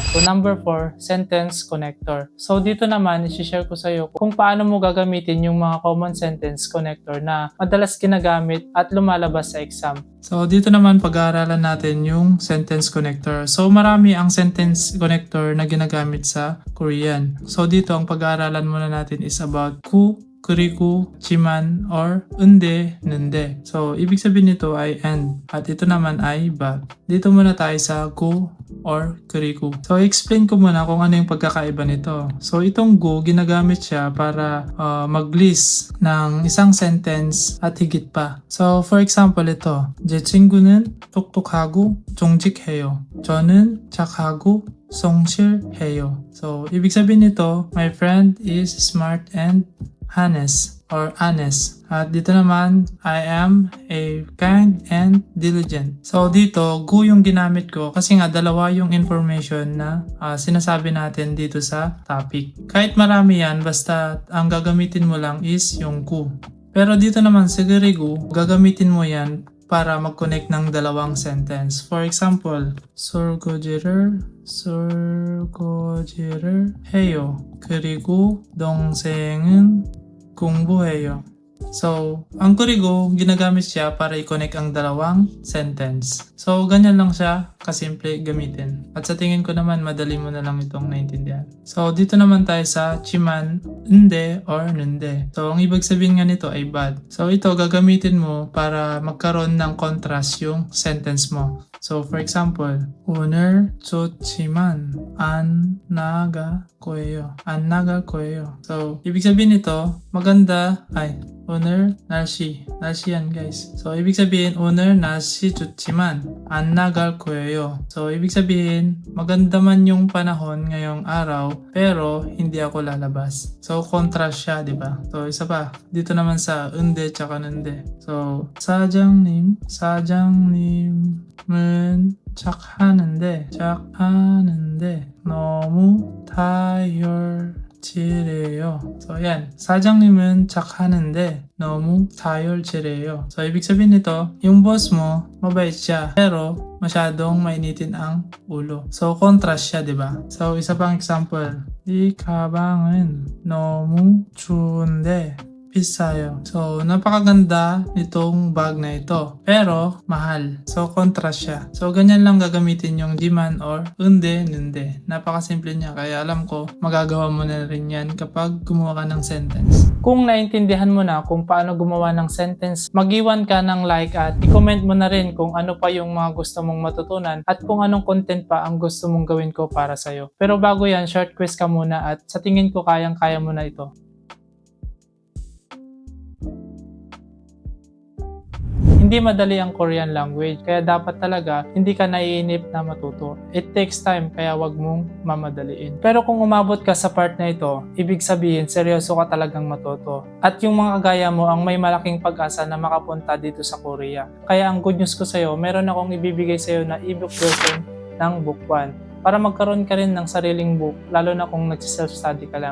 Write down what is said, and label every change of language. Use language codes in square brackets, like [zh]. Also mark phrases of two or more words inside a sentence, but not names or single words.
[tl] So, [en] number 4, sentence connector. [tl] So, dito naman, isi-share ko sa iyo kung paano mo gagamitin yung mga [en] common sentence connector [tl] na madalas ginagamit at lumalabas sa exam. So, dito naman pag-aaralan natin yung [en] sentence connector. [tl] So, marami ang [en] sentence connector [tl] na ginagamit sa Korean. So, dito ang pag-aaralan muna natin [en] is about [tl] ku, [ko] 그리고, 지만, or 은데, 는데. [tl] So, ibig sabihin nito ay and. At ito naman ay but. Dito muna tayo sa go or 그리고. So, explain ko muna kung ano yung pagkakaiba nito. So, itong go, ginagamit siya para mag-list ng isang sentence at higit pa. [en] So, for example, [tl] ito. [ko] 제 친구는 똑똑하고 정직해요. 저는 착하고 성실해요. [tl] So, ibig sabihin nito, [en] my friend is smart and honest or honest. [tl] At dito naman, [en] I am a kind and diligent. [tl] So dito, go yung ginamit ko kasi nga dalawa yung information na sinasabi natin dito sa topic. Kahit marami yan, basta ang gagamitin mo lang is yung go. Pero dito naman sa [ko] 그리고, [tl] gagamitin mo yan para mag-connect ng dalawang sentence. [en] For example, [ko] 설거지를 해요. 그리고 동생은 공부해요. [tl] So, ang 그리고 ginagamit siya para i-connect ang dalawang sentence. So, ganyan lang siya kasimple gamitin. At sa tingin ko naman, madali mo na lang itong naintindihan. So, dito naman tayo sa [ko] 지만, 은데, [tl] or 는데. So, ang ibig sabihin nga nito ay but. So, ito gagamitin mo para magkaroon ng contrast yung sentence mo. [en] So, for example, [ko] 오늘 좋지만 안 나갈 거예요. 안 나갈 거예요. [tl] So, ibig sabihin nito, maganda, [ko] 오늘 날씨 [tl] yan guys. So, ibig sabihin, [ko] 오늘 날씨 좋지만 안 나갈 거예요. [tl] So, ibig sabihin, maganda man yung panahon ngayong araw, pero hindi ako lalabas. So, contrast siya, di ba? So, isa pa. Dito naman sa 은데 tsaka 는데. [ko] So, 사장님은 착하는데 너무 다혈질해요. [tl] So, yan. [ko] 사장님은 착하는데 너무 다혈질해요. [tl] So, ibig sabihin nito, yung boss mo, mabait siya, pero masyadong mainitin ang ulo. So, contrast siya, di ba? So, isa pang example. [ko] 이 가방은 너무 추운데 piece tayo. [tl] So, napakaganda nitong bag na ito. Pero, mahal. So, contrast siya. So, ganyan lang gagamitin yung jiman or unde, nunde. Napakasimple niya. Kaya alam ko, magagawa mo na rin yan kapag gumawa ka ng sentence. Kung naintindihan mo na kung paano gumawa ng sentence, mag-iwan ka ng like at i-comment mo na rin kung ano pa yung mga gusto mong matutunan at kung anong content pa ang gusto mong gawin ko para sa'yo. Pero bago yan, short quiz ka muna at sa tingin ko kayang-kaya mo na ito. Hindi madali ang [en] Korean language, [tl] kaya dapat talaga hindi ka naiinip na matuto. [en] It takes time, [tl] kaya wag mong mamadaliin. Pero kung umabot ka sa part na ito, ibig sabihin seryoso ka talagang matuto. At yung mga kagaya mo ang may malaking pag-asa na makapunta dito sa Korea. Kaya ang [en] good news [tl] ko sa'yo, meron akong ibibigay sa'yo na [en] ebook version [tl] ng Book 1. Para magkaroon ka rin ng sariling book, lalo na kung nagsi-self-study ka lang.